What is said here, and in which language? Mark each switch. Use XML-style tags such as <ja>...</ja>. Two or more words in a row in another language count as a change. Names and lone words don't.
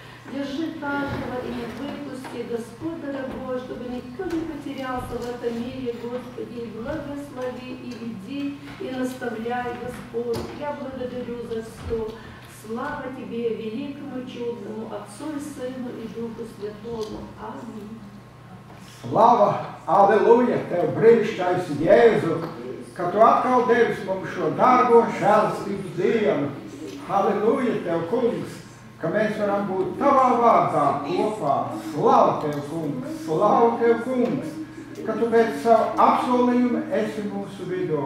<ru>Держи каждого и не выпусти, Господь дорогой, чтобы никто не потерялся в этом мире, Господи, и благослови, и веди, и наставляй, Господь. Я благодарю за все. Слава Тебе, великому чудному Отцу и Сыну и Духу Святому. Аминь.</ru> <lv>Slava, aleluja, Tev brīnišķais Jēzu, ka Tu atkal devis mums šo dārgo žēlstības dienu. Aleluja, Tev, kungs, ka mēs varam būt Tavā vārdā kopā. Slava Tev, kungs, slava Tev, kungs, ka Tu pēc savu apsolījumu esi mūsu vidū.</lv>